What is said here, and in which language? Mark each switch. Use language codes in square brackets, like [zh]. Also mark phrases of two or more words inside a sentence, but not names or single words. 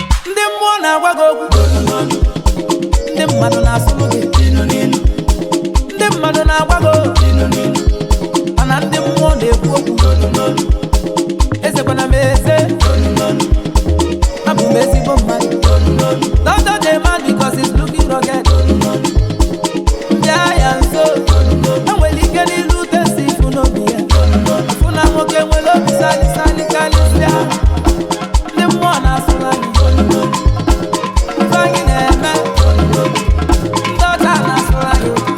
[ig] Ndị mmụọ na-agwa gị okwu Ndị mmadụ na-asụrụ gị. Ndị mmadụ na-agwa gị. Mana ndị mmụọ na-ekwu okwu. Ezekwana m eze. Abụ m ezigbo mmadụ. [en] Don't touch a man because he's looking rugged. [ig] Bịa ya nso. Enwere ike n'ilu tesi ifu n'obi ya. Ifu na nwoke nwere obi sali, sali, sali, sali. Ndị mmụọ na-asụrụ anyị. Ife anyị na-eme. Ndị ọcha na-asụrụ anyị.